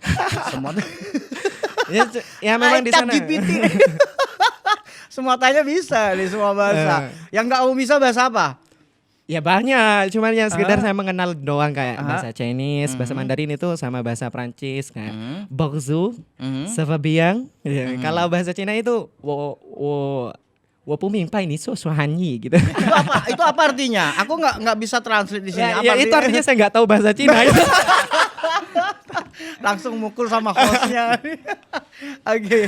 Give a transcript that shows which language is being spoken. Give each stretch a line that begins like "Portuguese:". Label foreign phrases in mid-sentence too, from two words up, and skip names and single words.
Indonesian: Semua Ya memang di sana. ChatGPT. Semua tanya bisa di semua bahasa. Yang nggak kamu bisa bahasa apa? Ya banyak, cuman yang sekedar saya mengenal doang kayak bahasa Chinese, bahasa Mandarin itu sama bahasa Prancis kayak
French: bonjour, ça va bien.
Indonesian: Ya, kalau bahasa Cina itu
Chinese: 我不明白你说含义
Indonesian: gitu. Itu apa artinya? Aku nggak bisa translate di sini. Ya, itu artinya saya nggak tahu bahasa Cina. Langsung mukul sama hostnya. Oke,